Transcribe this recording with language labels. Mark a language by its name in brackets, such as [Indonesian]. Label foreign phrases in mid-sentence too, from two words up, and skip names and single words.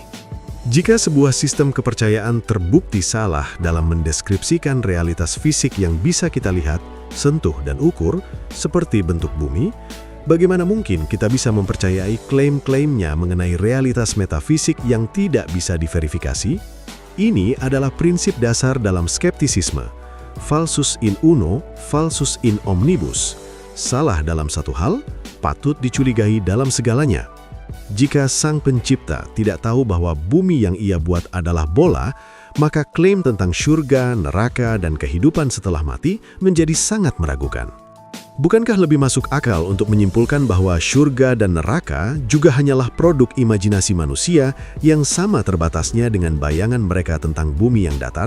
[Indonesian] Jika sebuah sistem kepercayaan terbukti salah dalam mendeskripsikan realitas fisik yang bisa kita lihat, sentuh, dan ukur, seperti bentuk bumi, bagaimana mungkin kita bisa mempercayai klaim-klaimnya mengenai realitas metafisik yang tidak bisa diverifikasi? Ini adalah prinsip dasar dalam skeptisisme. [Latin] Falsus in uno, falsus in omnibus. [Indonesian] Salah dalam satu hal, patut dicurigai dalam segalanya. Jika Sang Pencipta tidak tahu bahwa bumi yang ia buat adalah bola, maka klaim tentang surga, neraka, dan kehidupan setelah mati menjadi sangat meragukan. Bukankah lebih masuk akal untuk menyimpulkan bahwa surga dan neraka juga hanyalah produk imajinasi manusia yang sama terbatasnya dengan bayangan mereka tentang bumi yang datar?